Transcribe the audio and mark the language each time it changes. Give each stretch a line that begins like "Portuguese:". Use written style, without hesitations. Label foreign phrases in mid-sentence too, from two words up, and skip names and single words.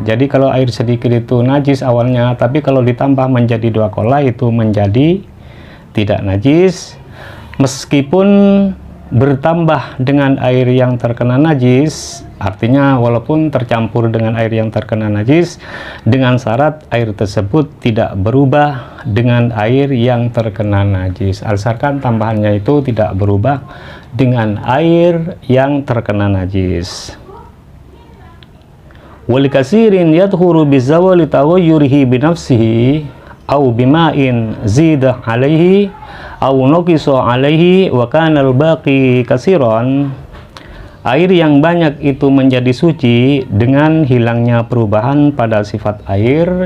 Indonesian: Jadi kalau air sedikit itu najis awalnya, tapi kalau ditambah menjadi 2 qolah itu menjadi tidak najis, meskipun bertambah dengan air yang terkena najis, artinya walaupun tercampur dengan air yang terkena najis, dengan syarat air tersebut tidak berubah dengan air yang terkena najis, asalkan tambahannya itu tidak berubah dengan air yang terkena najis.
Arabic: وللكثير يطهر بزوال تغيره بنفسه أو بماء زيد عليه أو نقص عليه وكان الباقي كثيرا.
Indonesian: Air yang banyak itu menjadi suci dengan hilangnya perubahan pada sifat air.